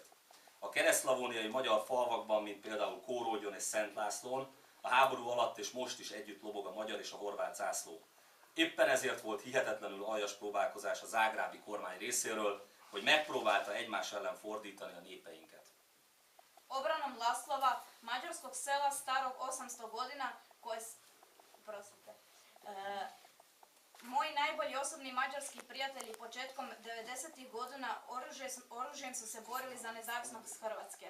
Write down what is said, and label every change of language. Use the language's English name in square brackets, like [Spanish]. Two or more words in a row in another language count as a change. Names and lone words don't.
[Hungarian] A keresztszlavóniai magyar falvakban, mint például Kórógyon és Szent Lászlón, a háború alatt és most is együtt lobog a magyar és a horvát zászló. Éppen ezért volt hihetetlenül aljas próbálkozás a zágrábi kormány részéről, hogy megpróbálta egymás ellen fordítani a népeinket. [Croatian] Obranom Laslova, mađarskog sela starog 800 godina, moji najbolji osobni mađarski prijatelji početkom 90. godina oružjem su se borili za nezavisnost Hrvatske.